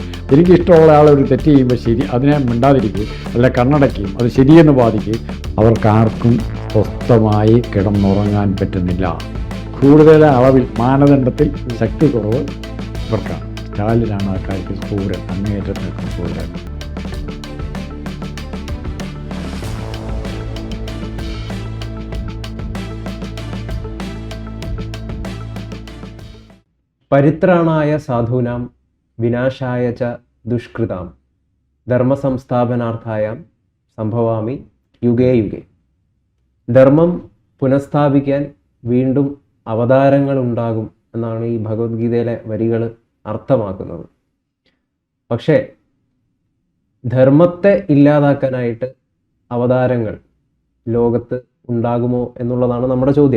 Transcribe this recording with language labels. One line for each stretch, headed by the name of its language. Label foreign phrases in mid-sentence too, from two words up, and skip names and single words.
Malayalam: എനിക്കിഷ്ടമുള്ള ആളൊരു തെറ്റ് ചെയ്യുമ്പോൾ ശരി അതിനെ മിണ്ടാതിരിക്കുകയും അല്ല കണ്ണടക്കുകയും അത് ശരിയെന്ന് ബാധിക്കുകയും അവർക്കാർക്കും സ്വസ്ഥമായി കിടന്നുറങ്ങാൻ പറ്റുന്നില്ല. കൂടുതൽ അളവിൽ മാനദണ്ഡത്തിൽ ശക്തി കുറവ് ഇവർക്കാണ്. സ്റ്റാലിനാണ് ആ കാര്യത്തിൽ ക്രൂരൻ, അങ്ങേയറ്റത്തിന് ക്രൂരൻ.
Sanskrit: പരിത്രാണായ സാധൂനാം വിനാശായ ച ദുഷ്കൃതാം ധർമ്മസംസ്ഥാപനാർത്ഥായ സംഭവാമി യുഗേ യുഗേ.
Malayalam: ധർമ്മം പുനഃസ്ഥാപിക്കാൻ വീണ്ടും അവതാരങ്ങൾ ഉണ്ടാകും എന്നാണ് ഈ ഭഗവത്ഗീതയിലെ വരികൾ അർത്ഥമാക്കുന്നത്. പക്ഷേ ധർമ്മത്തെ ഇല്ലാതാക്കാനായിട്ട് അവതാരങ്ങൾ ലോകത്ത് ഉണ്ടാകുമോ എന്നുള്ളതാണ് നമ്മുടെ ചോദ്യം.